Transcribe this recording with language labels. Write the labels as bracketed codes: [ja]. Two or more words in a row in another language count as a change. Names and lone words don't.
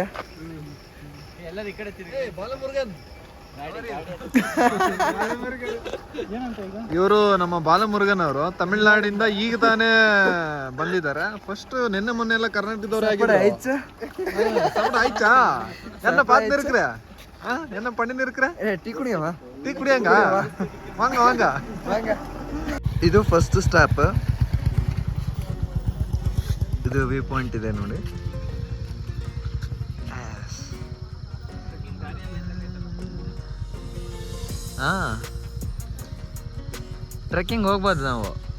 [kn] ಎಲ್ಲರೂ ಈ ಕಡೆ ಇವರು ನಮ್ಮ ಬಾಲಮುರುಗನ್ ಅವರು ತಮಿಳ್ನಾಡಿಂದ ಈಗ ತಾನೇ ಬಂದಿದ್ದಾರೆ. ಫಸ್ಟ್ ನಿನ್ನೆ ಮೊನ್ನೆ ಎಲ್ಲ ಕರ್ನಾಟಕದವ್ರೆ ಆಯ್ತಾ? [ta] என்ன பார்த்து இருக்கிற? என்ன பண்ணி இருக்கிற? [kn] ಟೀ ಕುಡಿಯವಾ? ಟೀ ಕುಡಿಯಂಗ? [ta] வாங்க வாங்க வாங்க. [kn] ಇದು ಫಸ್ಟ್ ಸ್ಟಾಪ್. ಇದು ವ್ಯೂ ಪಾಯಿಂಟ್ ಇದೆ ನೋಡಿ. ಹಾಂ, ಟ್ರೆಕ್ಕಿಂಗ್ ಹೋಗ್ಬೋದು ನಾವು.